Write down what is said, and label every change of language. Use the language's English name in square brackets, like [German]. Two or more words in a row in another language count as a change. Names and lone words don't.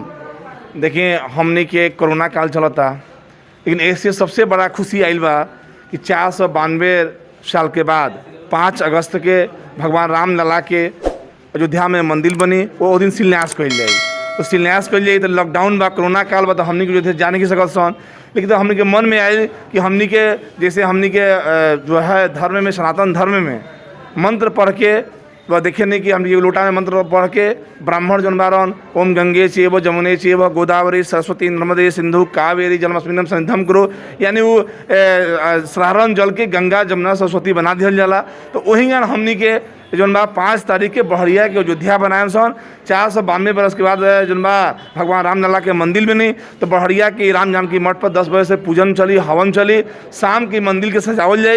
[Bhojpuri] देखिए, हमने के कोरोना काल चलता, लेकिन ऐसे सबसे बड़ा खुशी आइल बा कि 492 साल के बाद 5 अगस्त के भगवान राम लला के अयोध्या में मंदिर बनी, वो दिन शिलान्यास कल जाए। तो शिलान्यास कल जाए तो लॉकडाउन बा, कोरोना काल बा, तो हमने के जो थे जाने की सकत सन। लेकिन तो हमने के मन में आए कि हमने के जैसे हमने के जो है धर्म में, सनातन धर्म में मंत्र पढ़ के वह देखे नहीं कि हम ये लोटा में मंत्र पढ़ के ब्राह्मण जन बारन [Sanskrit] ओम गंगे चेव जमुने चेव गोदावरी सरस्वती नर्मदे सिंधु कावेरी जलमस्मिनम संधम करो, [Bhojpuri] यानी वो साधारण जल के गंगा जमुना सरस्वती बना दिया जाला। तो वही हमनी के जौन बा 5 तारीख के बहरिया के अयोध्या बनाए सन। 492 बरस के बाद जौन बा भगवान राम लला के मंदिर बनी। तो बहरिया के राम जानकी मठ पर 10 बजे से पूजन चली, हवन चली, शाम की मंदिर के सजावल जाए।